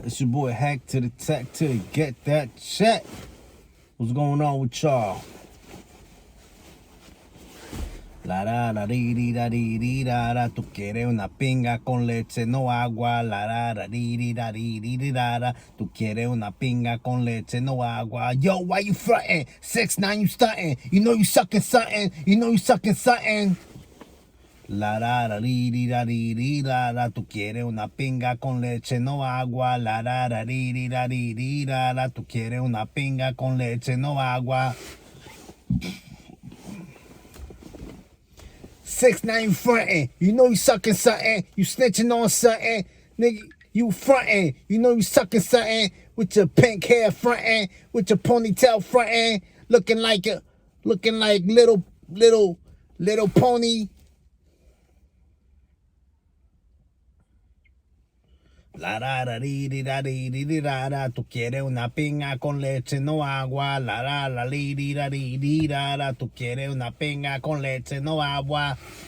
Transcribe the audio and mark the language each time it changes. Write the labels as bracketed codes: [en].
[en] It's your boy Hack to the Tech to get that check. What's going on with y'all? La da da di di da di di da da. [es] Tu quieres una pinga con leche, no agua. La da da di di da di di di da da. Tu quieres una pinga con leche, no agua. [en] Yo, why you frontin'? 6ix9ine, you stuntin'. You know you suckin' something. You know you suckin' something. La da da di di da di di da da. [es] Tu quieres una pinga con leche, no agua. La da da di di da di di da da. Tu quieres una pinga con leche, no agua. [en] 6ix9ine, you frontin'. You know you suckin' something. You snitching on something. Nigga, you frontin'. You know you suckin' something. With your pink hair frontin'. With your ponytail frontin'. Looking like little pony. La da da di di da di di di da da. [es] Tu quieres una pinga con leche, no agua. La da la di di da di di da da. Tu quieres una pinga con leche, no agua.